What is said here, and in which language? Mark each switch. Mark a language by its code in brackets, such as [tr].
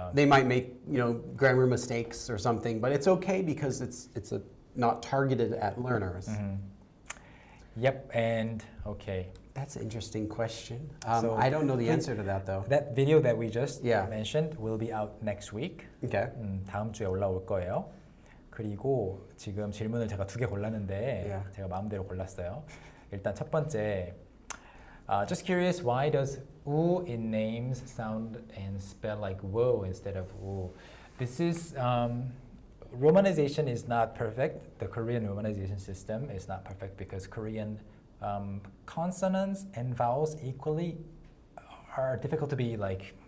[en] they might make grammar mistakes or something, but it's okay because it's not targeted at learners. Yep, and okay. That's an interesting question. So I don't know the answer to that though. That video that we just Yeah. mentioned will be out next week. Okay. [ko] 다음 주에 올라올 거예요. 그리고 지금 질문을 제가 2개 골랐는데 [en] Yeah. [ko] 제가 마음대로 골랐어요. 일단 첫 번째, [en] just curious, why does 우 in names sound and spell like woo instead of 우? This is romanization is not perfect. The Korean romanization system is not perfect because Korean consonants and vowels equally are difficult to be like